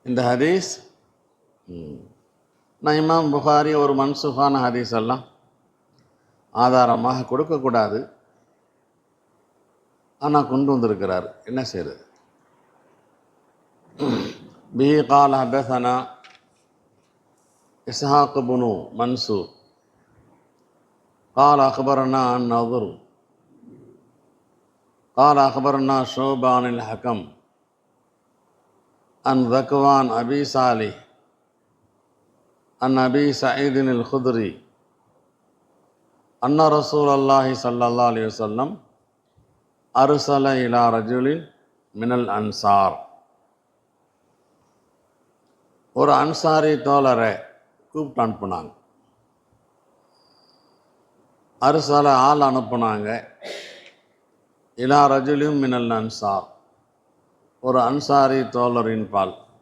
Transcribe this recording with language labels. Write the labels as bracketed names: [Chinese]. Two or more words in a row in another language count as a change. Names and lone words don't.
[Tamil] இந்த ஹதீஸ் நான் இமாம் புகாரி ஒரு மன்சூஃபான ஹதீஸ் எல்லாம் ஆதாரமாக கொடுக்கக்கூடாது, ஆனால் கொண்டு வந்திருக்கிறார். என்ன செய்கிறது? [Arabic] به قال حدثنا إسحاق بن منصور قال أخبرنا النضر قال أخبرنا شعبان الحكم عن ذكوان أبي صالح عن أبي سعيد الخدري أن رسول الله صلى الله عليه وسلم أرسل إلى رجل من الأنصار. [Tamil] ஒரு அன்சாரி தோழரை கூப்பிட்டு அனுப்புனாங்க. அரசால ஆள் அனுப்புனாங்க. [Arabic] إلى رجل من الأنصار, [Tamil] ஒரு அன்சாரி தோழரின் பால்.